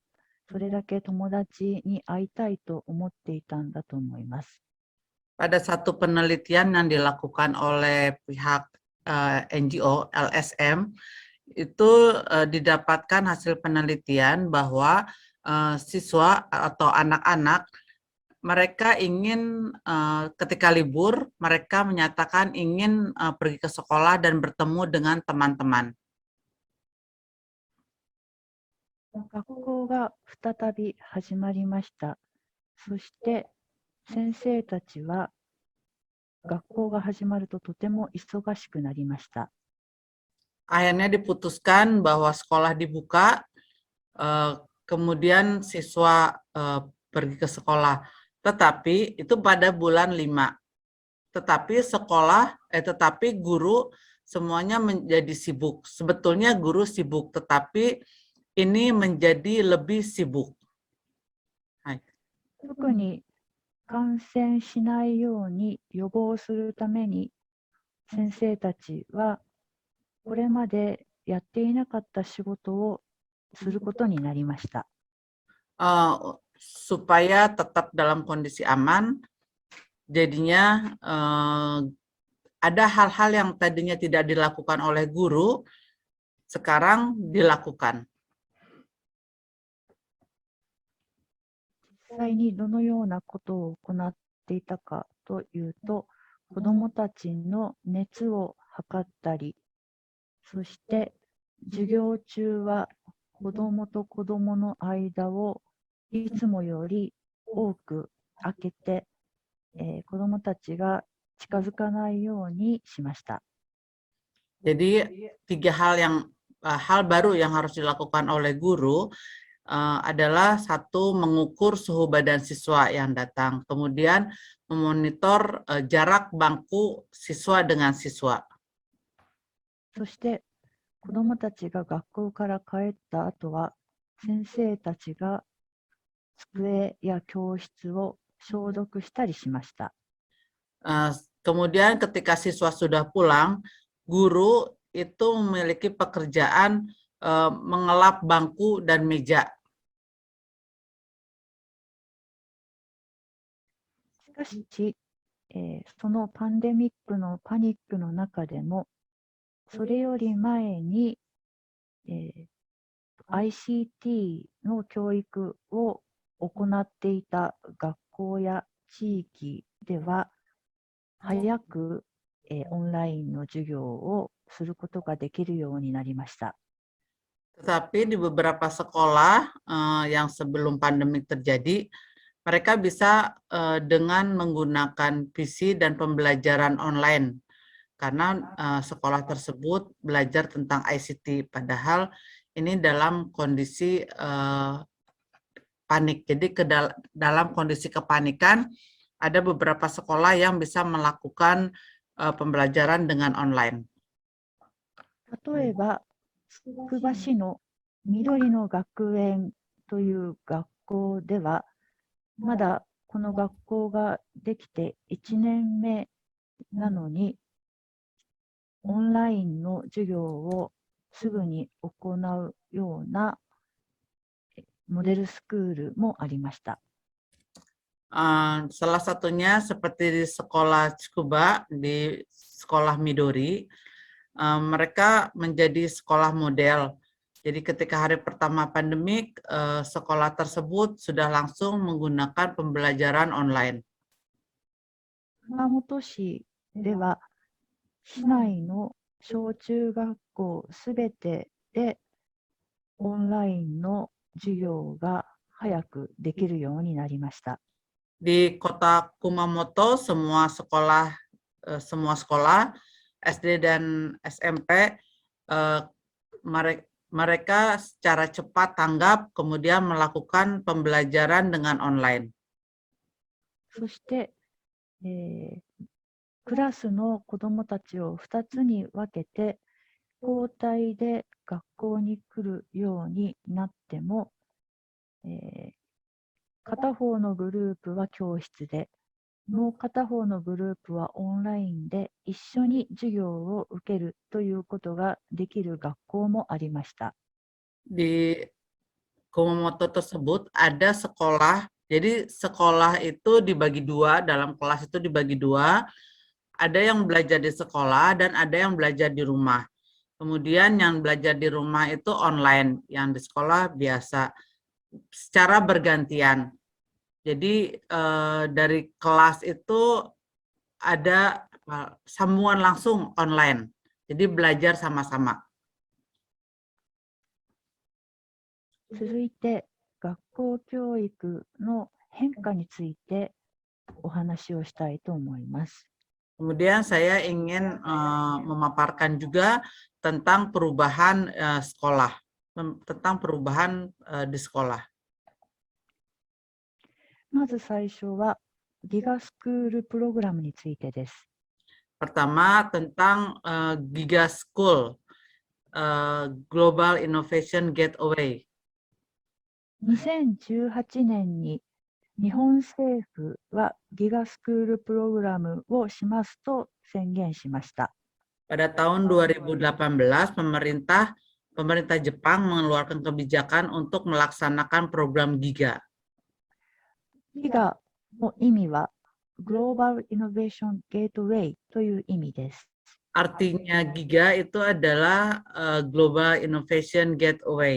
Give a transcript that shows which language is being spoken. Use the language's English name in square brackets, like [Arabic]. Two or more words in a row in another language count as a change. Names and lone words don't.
[Japanese] それだけ友達に会いたいと思っていたんだと思います。 [Indonesian] Pada satu penelitian yang dilakukan oleh pihak NGO LSM, itu didapatkan hasil penelitian bahwa siswa atau anak-anak mereka ingin ketika libur mereka menyatakan ingin pergi ke sekolah dan bertemu dengan teman-teman. [Japanese] 学校が再び始まりました。そして先生たちは学校が始まるととても忙しくなりました。 [Indonesian] Akhirnya diputuskan bahwa sekolah dibuka, kemudian siswa pergi ke sekolah. Tetapi itu pada bulan 5. Tetapi guru semuanya menjadi sibuk. Sebetulnya guru sibuk, tetapi ini menjadi lebih sibuk. [Japanese] 特に感染しないように予防するために先生たちはこれまでやっていなかった仕事をすることになりました。 [Indonesian] supaya tetap dalam kondisi aman, jadinya ada hal-hal yang tadinya tidak dilakukan oleh guru, sekarang dilakukan. [Japanese] 実際にどのようなことを行っていたかというと、子どもたちの熱を測ったり、そして授業中は子どもと子どもの間をいつもより多く空けて、子どもたちが近づかないようにしました。 [Indonesian] Jadi 3 hal baru yang harus dilakukan oleh guru adalah 1, mengukur suhu badan siswa yang datang, kemudian memonitor jarak bangku siswa dengan siswa. [Japanese] そして子どもたちが学校から帰った後は先生たちが机や教室を消毒したりしました。 [Indonesian] Kemudian ketika siswa sudah pulang, guru itu memiliki pekerjaan mengelap bangku dan meja. [Japanese] しかし、そのパンデミックのパニックの中でも、それより前に、ICT の教育を行っていた学校や地域では、早く、オンラインの授業をすることができるようになりました。 [Indonesian] Tetapi di beberapa sekolah yang sebelum pandemi terjadi, mereka bisa dengan menggunakan PC dan pembelajaran online. Karena sekolah tersebut belajar tentang ICT, padahal ini dalam kondisi panik. Jadi dalam kondisi kepanikan, ada beberapa sekolah yang bisa melakukan pembelajaran dengan online. [Japanese] 例えば、つくば市の緑の学園という学校では、まだこの学校ができて1年目なのに、オンラインの授業をすぐに行うようなモデルスクールもありました。 [Indonesian] Salah satunya seperti di sekolah Tsukuba, di sekolah Midori, mereka menjadi sekolah model. Jadi ketika hari pertama pandemik, sekolah tersebut sudah langsung menggunakan pembelajaran online. [Japanese] 熊本市では、市内の小中学校すべてでオンラインの授業が早くできるようになりました。 [Indonesian] Di kota Kumamoto, semua sekolah SD dan SMP, mereka secara cepat tanggap, kemudian melakukan pembelajaran dengan online. [Japanese] そして、クラスの子どもたちを2つに分けて、交代で学校に来るようになっても、片方のグループは教室で、もう片方のグループはオンラインで一緒に授業を受けるということができる学校もありました。 [Indonesian] Di Kumamoto tersebut ada sekolah Jadi sekolah itu dibagi dua, dalam kelas itu dibagi dua, ada yang belajar di sekolah dan ada yang belajar di rumah. Kemudian yang belajar di rumah itu online, yang di sekolah biasa, secara bergantian. Jadi dari kelas itu ada sambungan langsung online, jadi belajar sama-sama. [Japanese] 続いて、学校教育の変化についてお話をしたいと思います。 [Indonesian] Kemudian saya ingin memaparkan juga tentang perubahan sekolah, tentang perubahan di sekolah. [Japanese] まず最初はギガスクールプログラムについてです。 [Indonesian] Pertama tentang Giga School, [English] Global Innovation Gateway. [Japanese] 2018 年に日本政府はギガスクールプログラムをしますと宣言しました。 [Indonesian] Pada tahun 2018, pemerintah Jepang mengeluarkan kebijakan untuk melaksanakan program GIGA. [Japanese] ギガの意味はグローバルイノベーションゲートウェイという意味です。 [Indonesian] Artinya GIGA itu adalah [English] Global Innovation Gateway.